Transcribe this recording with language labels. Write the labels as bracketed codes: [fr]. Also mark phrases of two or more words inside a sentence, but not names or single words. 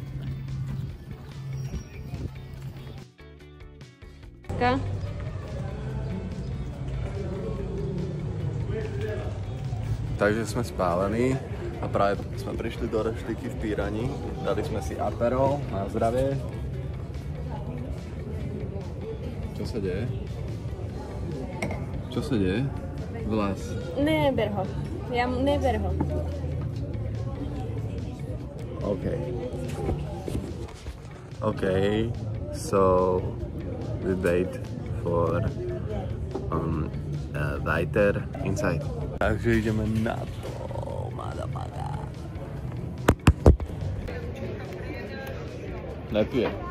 [sk] Takže sme spálení a práve sme prišli do reštiky v Pírani. Dali sme si aperol na zdravie. Čo sa deje? Čo sa deje? Vlas. Neber ho. Neber ho. [en] Okay, so we wait for weiter inside. [sk] Takže ideme na to, motherfucker. Letuje.